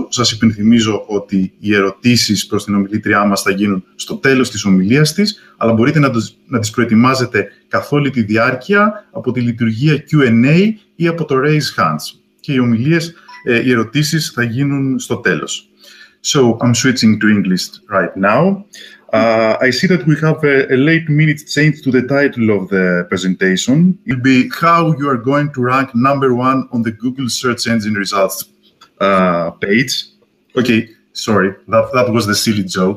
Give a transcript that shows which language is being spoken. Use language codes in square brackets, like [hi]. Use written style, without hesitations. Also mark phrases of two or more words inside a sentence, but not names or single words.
[el] Σας υπενθυμίζω ότι οι ερωτήσεις προς την ομιλήτριά μας θα γίνουν στο τέλος της ομιλίας της, αλλά μπορείτε να τις προετοιμάζετε καθ' όλη τη διάρκεια από τη λειτουργία Q&A ή από το [en] Raise Hands. [el] Και οι ερωτήσεις θα γίνουν στο τέλος. [en] So, I'm switching to English right now. I see that we have a late minute change to the title of the presentation. It will be how you are going to rank #1 on the Google search engine results page. Okay, sorry, that was the silly joke.